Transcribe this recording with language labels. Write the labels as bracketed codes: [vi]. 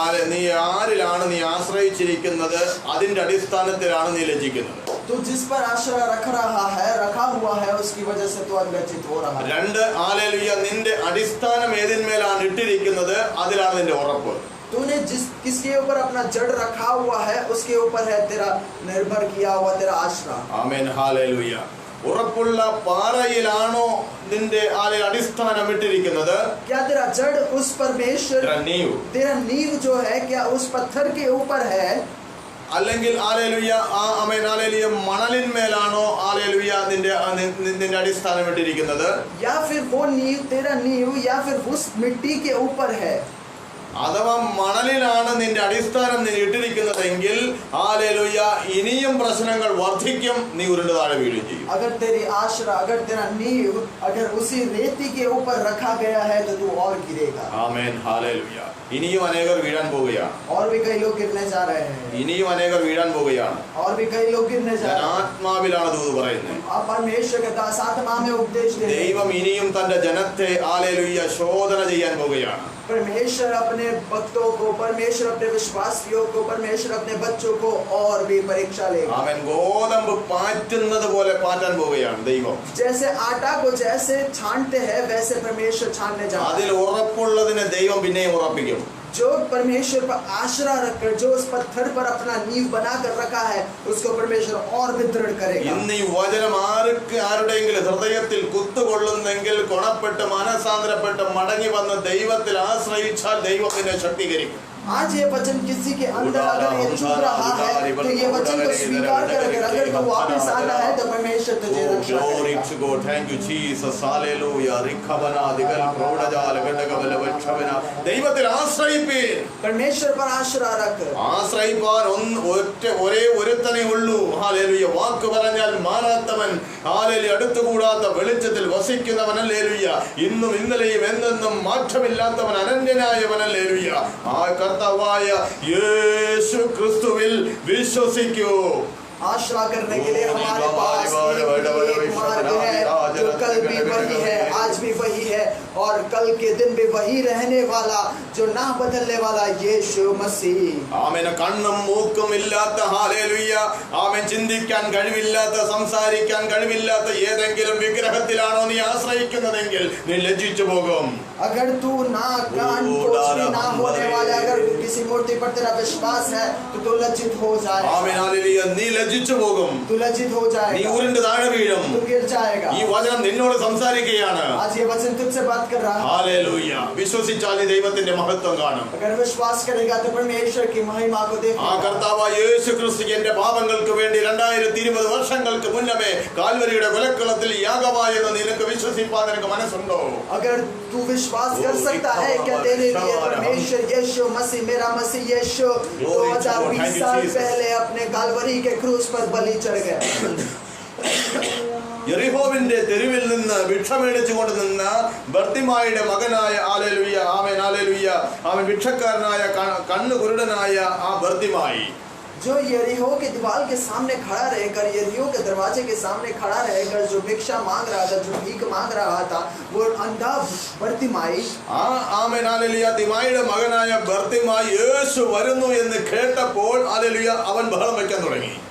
[ml] നീ ആരിലാണ് നീ ആശ്രയിച്ചിരിക്കുന്നത്, അതിന്റെ അടിസ്ഥാനത്തിലാണ് നീ ലജ്ജിക്കുന്നത്. [hi] तू जिस पर आश्रय रखा हुआ है उसकी वजह से तू आज लज्जित हो रहा है. [ml] 2 ഹല്ലേലൂയ. നിന്റെ അടിസ്ഥാനം ഏതിന്മേലാണ് ഇട്ടിരിക്കുന്നത്, അതിലാണ് നിന്റെ ഉറപ്പ്. [hi] तूने किसके ऊपर अपना जड़ रखा हुआ है उसके ऊपर है तेरा निर्भर किया हुआ तेरा आश्रय. [ml] Amen hallelujah. ഉറപ്പുള്ള പാറയിലാണോ നിന്റെ അടിസ്ഥാനം ഇട്ടിരിക്കുന്നത്? [hi] क्या तेरा जड़ उस परमेश्वर, तेरा नींव जो है क्या उस पत्थर के ऊपर है? [ml] അല്ലെങ്കിൽ ഹല്ലേലൂയ ആമേൻ ഹല്ലേലൂയ മണലിന്മേലാണോ ഹല്ലേലൂയ നിന്റെ അടിസ്ഥാനം ഇട്ടിരിക്കുന്നത്? [hi] या फिर वो नींव तेरा नींव या फिर उस मिट्टी के ऊपर है? [ml] അഥവാ മണലിലാണ് നിന്റെ അടിസ്ഥാനം നീ ഇട്ടിരിക്കുന്നതെങ്കിൽ ഹല്ലേലൂയ ഇനിയും പ്രശ്നങ്ങൾ വർദ്ധിക്കും, നീ ഉരുണ്ട് താഴെ വീഴുകയും ചെയ്യും. [hi] अगर तेरी आश्रय, अगर तेरा नींव अगर उसी रेती के ऊपर रखा गया है तो तू और गिरेगा. [ml] Amen hallelujah. ഇനിയും അനേകർ വീഴാൻ പോവുകയാണ്. [hi] और भी कई लोग गिरने जा रहे हैं. [ml] ഇനിയും അനേകർ വീഴാൻ പോവുകയാണ്. [hi] और भी कई लोग गिरने जा रहे हैं. [ml] ആത്മാവിലാണ് ദൂത് പറയുന്നത്. [hi] आप परमेश्वर के दास आत्मा में उपदेश दे रहे हैं. [ml] ദൈവം ഇനിയും തന്റെ ജനത്തെ ഹല്ലേലൂയ ശോധന ചെയ്യാൻ പോവുകയാണ്. [hi] परमेश्वर अपने भक्तों को, परमेश्वर अपने विश्वासियों को, परमेश्वर अपने बच्चों को और भी परीक्षा लेगा. [ml] അവൻ ഗോതമ്പ് പാറ്റുന്നത് പോലെ പാറ്റാൻ പോവുകയാണ് ദൈവം. [hi] जैसे आटा को जैसे छानते हैं वैसे परमेश्वर छानने जा रहा [ml] അതിൽ [hi] है. [ml] ഉറപ്പുള്ളതിനെ ദൈവം പിന്നെയും ഉറപ്പിക്കും. [hi] जो परमेश्वर पर आश्रय रखकर, जो उस पत्थर पर अपना नींव बनाकर रखा है, उसको परमेश्वर और भी दृढ़ करेगा. [ml] ഇന്ന് ഈ വചനം ആരുടെയെങ്കിലും ഹൃദയത്തിൽ കുത്തുകൊള്ളുന്നെങ്കിൽ ഗുണപ്പെട്ട് മനസാന്തരപ്പെട്ട് മടങ്ങി വന്ന് ദൈവത്തിൽ ആശ്രയിച്ചാൽ ദൈവം നിന്നെ ശക്തീകരിക്കും. [hi] आज ये वचन किसी के अंदर अगर ये चुभ रहा है तो ये वचन को स्वीकार कर, अगर तू वापस आना है तो परमेश्वर तुझे रक्षा [en] Glory [hi] करेगा. [en] to God. Thank you Jesus. Hallelujah. റിഖവന ദിഗൽ പ്രൗഢജാല ഘടകവല വക്ഷവന. [ml] ദൈവത്തിൽ ആശ്രയിപ്പീൻ. [hi] परमेश्वर पर आश्रय रख. [ml] ആശ്രയിപ്പാൻ ഒരേ ഒരുത്തനേ ഉള്ളൂ. ഹല്ലേലൂയ. വാക്ക് പറഞ്ഞാൽ മാറാത്തവൻ, ഹല്ലേലൂയ, അടുത്തുകൂടാത്ത വെളിച്ചത്തിൽ വസിക്കുന്നവൻ, ഹല്ലേലൂയ, ഇന്നും ഇന്നലെയും എന്നെന്നും മാറ്റമില്ലാത്തവൻ, അനന്യനായവൻ, ഹല്ലേലൂയ. ആ കർത്താവായ യേശു ക്രിസ്തുവിൽ വിശ്വസിക്കൂ. [hi] आश्रय करने के लिए हमारे पास एक मार्ग है जो कल भी वही है, आज भी वही है और कल के दिन भी वही रहने वाला, जो ना बदलने वाला यीशु मसीह. [ml] ആമേൻ. കണ്ണും മൂക്കും ഇല്ലാത്ത, ഹല്ലേലൂയ, ആമേൻ, ചിന്തിക്കാൻ കഴിവില്ലാത്ത, സംസാരിക്കാൻ കഴിവില്ലാത്ത ഏതെങ്കിലും വിഗ്രഹത്തിലാണോ നീ ആശ്രയിക്കുന്നതെങ്കിൽ നീ ലജ്ജിച്ചു പോകും. [hi] अगर तू ना कान कुछ भी ना होने वाले, अगर किसी मूर्ति पर तेरा विश्वास है तो तू लज्जित हो जाए. [ml] Amen hallelujah. നീ ലജ്ജിച്ചു പോകും. [hi] तू लज्जित हो [ml] നീ [hi] जाएगा. [ml] ഉരുണ്ട് താഴെ വീഴും. [hi] तू गिर जाएगा. [ml] ഈ വചനം നിന്നോട് സംസാരിക്കുകയാണ്. [hi] आज ये वचन तुझसे बात कर रहा है. [ml] ഹല്ലേലൂയ. വിശ്വസിച്ചാൽ നീ ദൈവത്തിന്റെ മഹത്വം കാണും. [hi] अगर विश्वास करेगा तो परमेश्वर की महिमा को [ml] ആ [hi] देखेगा. [ml] കർത്താവായ യേശു ക്രിസ്തു എന്റെ പാപങ്ങൾക്ക് വേണ്ടി 2020 വർഷങ്ങൾക്ക് മുന്നമേ കാൽവരിയുടെ കൊലക്കളത്തിൽ യാഗമായെന്ന് നിനക്ക് വിശ്വസിപ്പാൻ നിനക്ക് മനസ്സുണ്ടോ? [hi] अगर तू विश्वास कर सकता है क्या तेरे लिए परमेश्वर यीशु मसीह, मेरा मसीह यीशु 2020 साल पहले अपने कालवरी के क्रूस पर बलि चढ़ गया. [ml] യെരിഹോവിന്റെ തെരുവിൽ നിന്ന് ഭിക്ഷമേടിച്ചുകൊണ്ട് നിന്ന ബർത്തിമായിയുടെ മകനായ, ഹല്ലേലൂയ, ആമേൻ ഹല്ലേലൂയ, ആമേൻ, ഭിക്ഷക്കാരനായ കണ്ണ് കുരുടനായ ആ ബർത്തിമായി, [hi] जो यरीहो के दीवार के सामने खड़ा रहकर, यरीहो के दरवाजे के सामने खड़ा रहकर जो भिक्षा मांग रहा था, जो भीख मांग रहा था, वो अंधा बर्तिमाई, [ml] ആമേൻ ഹല്ലേലൂയ, തിമായിയുടെ മകനായ ബർത്തിമായി യേശു വരുന്നു എന്ന് കേട്ടപ്പോൾ, ഹല്ലേലൂയ, അവൻ ബഹളം വയ്ക്കാൻ തുടങ്ങി.